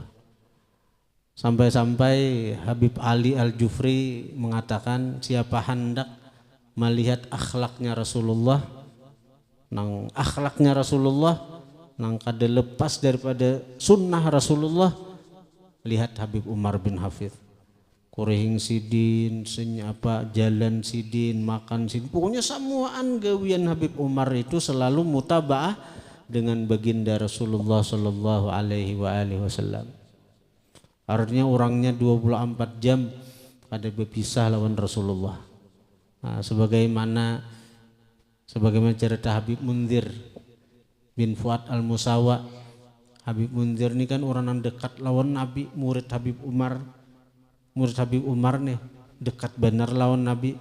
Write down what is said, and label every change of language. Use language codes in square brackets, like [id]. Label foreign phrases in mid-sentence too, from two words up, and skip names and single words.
[bjn] Sampai-sampai Habib Ali Al-Jufri mengatakan siapa hendak melihat akhlaknya Rasulullah, nang akhlaknya Rasulullah, nang kada lepas daripada sunnah Rasulullah, lihat Habib Umar bin Hafidh. Kurihing Sidin, jalan Sidin, makan Sidin, pokoknya semuaan gawian Habib Umar itu selalu mutaba'ah dengan baginda Rasulullah [ar] صلى الله عليه وسلم. [bjn] Artinya orangnya 24 jam ada berpisah lawan Rasulullah. Nah, sebagaimana cerita Habib Munzir bin Fuad Al-Musawa. Habib Munzir ini kan orang yang dekat lawan Nabi, murid Habib Umar nih, dekat benar lawan Nabi.